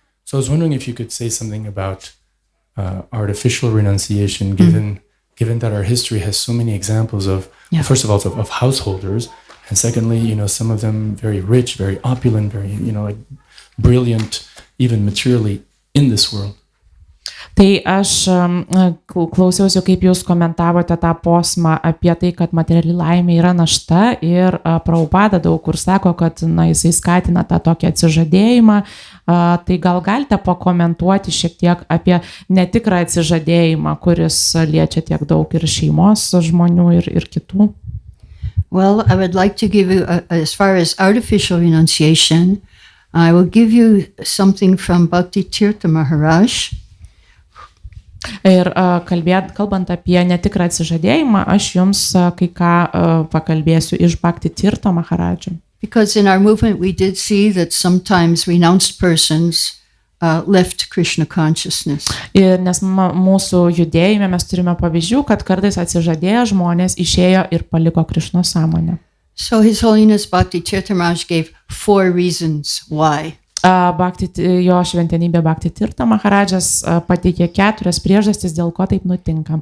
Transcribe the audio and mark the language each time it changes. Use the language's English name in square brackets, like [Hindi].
[English] So I was wondering if you could say something about artificial renunciation, given that our history has so many examples of, first of all, of householders, and secondly, some of them very rich, very opulent, very, like brilliant, even materially in this world. [Lithuanian] Tai aš klausiausi, kaip jūs komentavote tą posmą apie tai, kad materiali laimė yra našta, ir Prabhupada daug kur sako, kad jisai skatina tą tokį atsižadėjimą. Tai gal galite pakomentuoti šiek tiek apie netikrą atsižadėjimą, kuris liečia tiek daug ir šeimos žmonių ir kitų? [English] Well, I would like to give you, as far as artificial renunciation, I will give you something from Bhaktisidhanta Maharaj. [Lithuanian] Ir kalbant apie netikrą atsižadėjimą, aš jums kai ką pakalbėsiu iš Bhaktisidhanta Maharadžio. [English] Because in our movement we did see that sometimes renounced persons left Krishna consciousness. [Lithuanian] Ir nes mūsų judėjime mes turime pavyzdžių, kad kartais atsižadėję žmonės išėjo ir paliko Krišnos sąmonę. [English] So His Holiness Bhaktisidhanta Maharaj gave 4 reasons why. [Lithuanian] Jo šventenybė Bhaktisidhanta Maharadžas pateikė 4 priežastis, dėl ko taip nutinka.